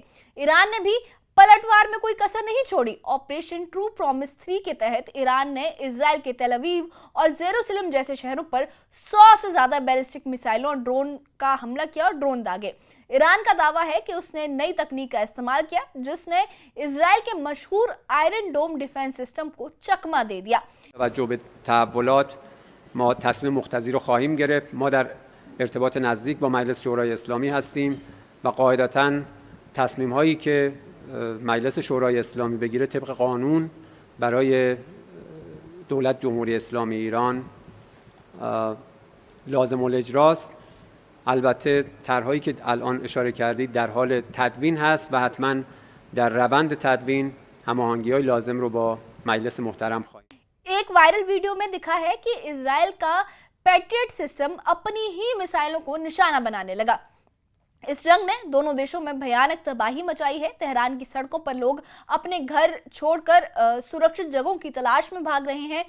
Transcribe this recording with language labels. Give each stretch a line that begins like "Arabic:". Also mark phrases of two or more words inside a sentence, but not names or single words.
Hindi: ईरान ने भी पलटवार में कोई कसर नहीं छोड़ी। ऑपरेशन ट्रू प्रॉमिस 3 के तहत ईरान ने इजराइल के तेल अवीव और जेरूसलम जैसे शहरों पर 100 से ज्यादा
English: ballistic missiles
Hindi: और ड्रोन का हमला किया और ड्रोन दागे। ईरान का दावा है कि उसने नई तकनीक का इस्तेमाल किया, जिसने इजराइल के मशहूर
English: Iron Dome defense system
Hindi: को चकमा दे दिया।
Persian: توجه به تحولات ما تصمیم مقتضی رو خواهیم گرفت. ما در ارتباط نزدیک با مجلس شورای اسلامی هستیم و قاعدتاً تصمیم هایی که مجلس شورای اسلامی بگیره طبق قانون برای دولت جمهوری اسلامی ایران لازم الاجراست. البته طرحهایی که الان اشاره کردید در حال تدوین هست و حتما در روند تدوین هماهنگی‌های لازم رو با مجلس محترم خواهیم.
Hindi: एक
English: viral video
Hindi: में दिखा है कि इजराइल का
English: Patriot system
Hindi: अपनी ही मिसाइलों को निशाना बनाने लगा। इस जंग ने दोनों देशों में भयानक तबाही मचाई है। तेहरान की सड़कों पर लोग अपने घर छोड़कर सुरक्षित जगहों की तलाश में भाग रहे हैं।